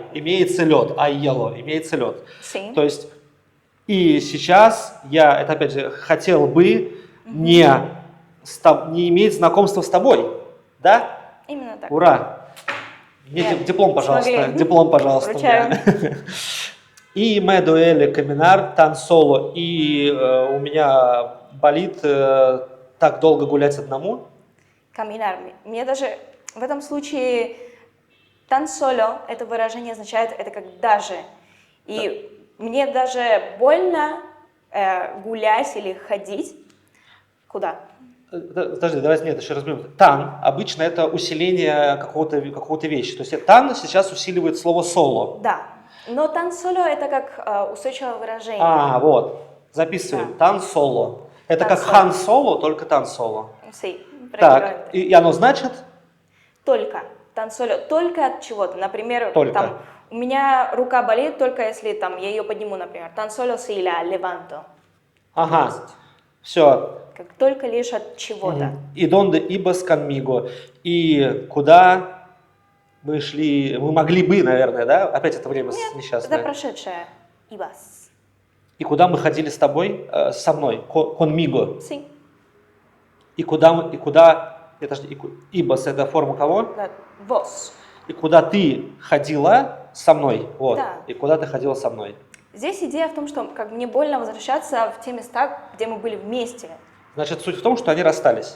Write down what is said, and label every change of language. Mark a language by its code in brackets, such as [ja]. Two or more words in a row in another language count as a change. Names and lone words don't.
[ru] Имеется лед, ай ело, имеется лед. То есть и сейчас я, это опять же, хотел бы не иметь знакомства с тобой, да? Именно так. Ура! Мне диплом, пожалуйста. Диплом, пожалуйста. [es] И me duele caminar tan solo. [ru] И у меня болит так долго гулять одному? Caminar. Мне даже в этом случае [es] tan solo [ru] это выражение означает это как даже. И мне даже больно гулять или ходить. Куда? Подожди, давайте нет, еще разберем. Тан обычно это усиление какого-то вещи. То есть тан сейчас усиливает слово соло. Да. Но [es] tan solo [ru] это как устойчивое выражение. А, вот. Записываем. Да. [es] Tan solo. Это Tan [ru] как [es] solo. [ru] хан соло, только [es] tan solo. Sí, [ru] Так, и оно значит? Только. [es] Tan solo. [ru] Только от чего-то. Например, Только. там, у меня рука болит только если там, я ее подниму, например. [es] Tan solo si la levanto. [ru] Ага. Все. Как только лишь от чего-то. [es] И donde ibas conmigo. [ru] И куда мы шли, мы могли бы, наверное, да? Опять это время Нет, несчастное. это прошедшее. Ibas. И куда мы ходили с тобой, со мной, [es] conmigo. Sí. [ru] И ibas это форма кого? Да. Vos. И куда ты ходила со мной, вот. Да. И куда ты ходила со мной. Здесь идея в том, что как мне больно возвращаться в те места, где мы были вместе. Значит, суть в том, что они расстались,